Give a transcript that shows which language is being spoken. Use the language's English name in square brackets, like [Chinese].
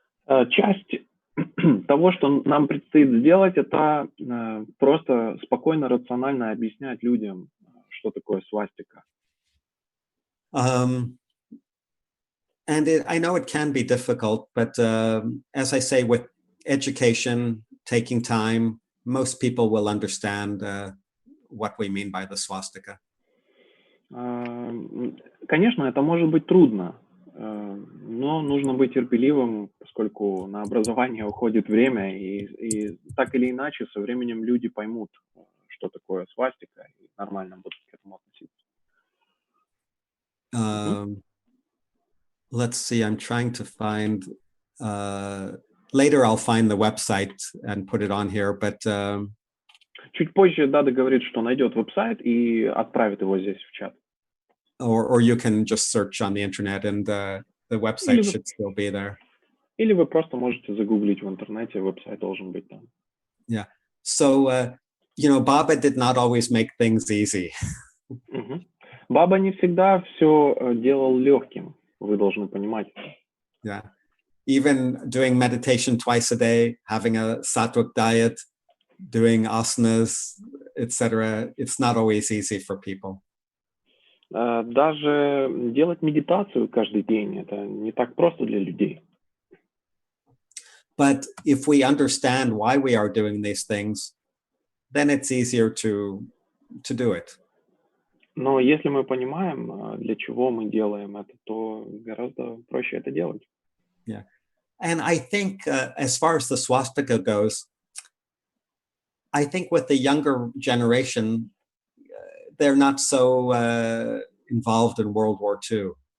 [Russian] Часть того, что нам предстоит сделать, это просто спокойно, рационально объяснять людям, что такое свастика. [English] And I know it can be difficult, but as I say, with education, taking time, most people will understand what we mean by the swastika. [Russian] Конечно, это может быть трудно, но нужно быть терпеливым, поскольку на образование уходит время, и так или иначе со временем люди поймут, что такое свастика, и нормально будут к этому относиться. [English] Let's see, I'm trying to find, later I'll find the website and put it on here, but... [Russian] Чуть позже Дада говорит, что найдет веб-сайт и отправит его здесь в чат. [English] Or you can just search on the internet and the website should still be there. [Russian] Или вы просто можете загуглить в интернете, веб-сайт должен быть там. [English] Yeah. So, Baba did not always make things easy. [Russian] Баба не всегда все делал легким, вы должны понимать. [English] Yeah. Even doing meditation twice a day, having a sattvic diet, doing asanas, etc., it's not always easy for people. [Russian] Даже делать медитацию каждый день, это не так просто для людей. [English] But if we understand why we are doing these things, then it's easier to do it. [Russian] Но если мы понимаем, для чего мы делаем это, то гораздо проще это делать. [English] Yeah. And I think as far as the swastika goes, I think with the younger generation, they're not so involved in World War II.